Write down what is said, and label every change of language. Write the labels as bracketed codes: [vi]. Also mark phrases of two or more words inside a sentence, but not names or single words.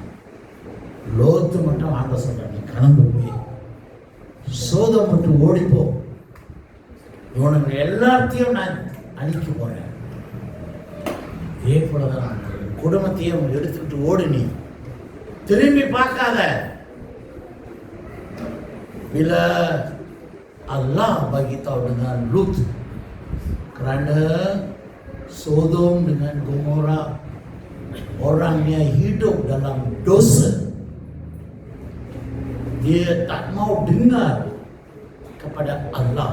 [ta] லோத்து மட்டும் ஆண்டவர் சொல்றான், நீ கடந்து போய் சோதம் மட்டும் ஓடிப்போ, இவனுங்க எல்லாத்தையும் நான் அழிக்க போறேன். இதே போலதான் குடும்பத்தையும் எடுத்துக்கிட்டு ஓடு, நீ திரும்பி பார்க்காத. [ms] bila Allah bagi tahu dengan Lut kerana Sodom dengan Gomora orangnya hidup dalam dosa, dia tak mau dengar kepada Allah.